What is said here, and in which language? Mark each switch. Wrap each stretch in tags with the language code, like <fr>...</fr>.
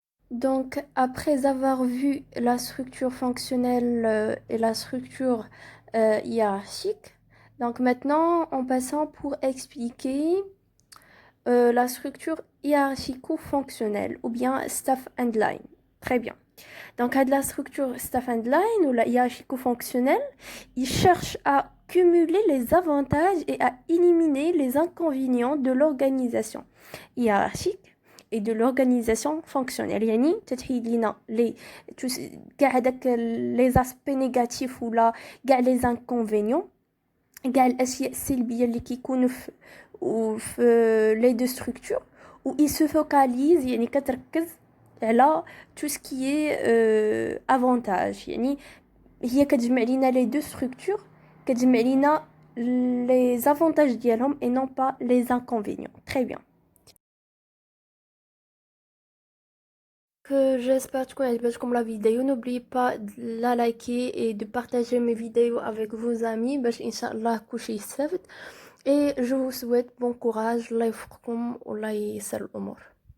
<fr>Donc, après avoir vu la structure fonctionnelle et la structure hiérarchique, donc maintenant, en passant pour expliquer la structure hiérarchico-fonctionnelle ou bien staff and line. Très bien. Donc, à de la structure staff and line ou la hiérarchico-fonctionnelle, il cherche à cumuler les avantages et à éliminer les inconvénients de l'organisation hiérarchique et de l'organisation fonctionnelle.</fr> <ar>يعني تتحيد لنا كاع هذاك</ar> <fr>les aspects négatifs</fr> <ar>ولا كاع</ar> <fr>les inconvénients،</fr> <ar>كاع الاشياء السلبيه اللي كيكونوا في</ar> <fr>les deux structures،</fr> <ar>و</ar> <fr>il se focalise</fr> <ar>يعني كتركز على</ar> <fr>tout ce qui est avantage.</fr> <ar>يعني هي كتجمع لينا</ar> <fr>les deux structures،</fr> <ar>كتجمع لينا</ar> <fr>les avantages</fr> <ar>ديالهم</ar> <fr>et non pas les inconvénients. Très bien. Que j'espère que</fr> <ar>عجبتكم</ar> <fr>la vidéo. N'oubliez pas de la liker et de partager mes vidéos avec vos amis</fr> <ar>باش إن شاء الله كلشي يستافد.</ar> <fr>Et je vous souhaite bon courage.</fr> <ar>الله يوفقكم والله ييسر الأمور.</ar>